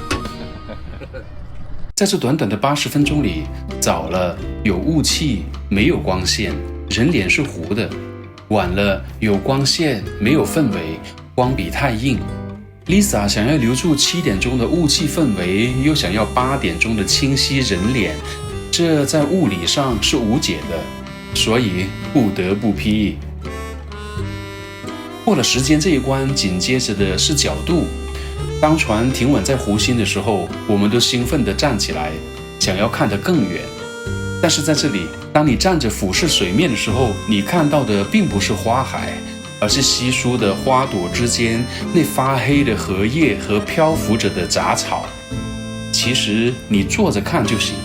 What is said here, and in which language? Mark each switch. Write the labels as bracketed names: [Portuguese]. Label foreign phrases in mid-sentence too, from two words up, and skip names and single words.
[Chinese] 在這短短的80分鐘裡，早了有霧氣，沒有光線，人臉是糊的；晚了有光線，沒有氛圍，光比太硬。Lisa 想要留住7點鐘的霧氣氛圍，又想要8點鐘的清晰人臉，這在物理上是無解的，所以不得不 P。過了時間這一關，緊接着的是角度。當船停穩在湖心的時候，我們都興奮地站起來，想要看得更遠。但是在這裡，當你站着俯視水面的時候，你看到的並不是花海，而是稀疏的花朵之間那發黑的荷葉和漂浮着的雜草。其實你坐着看就行。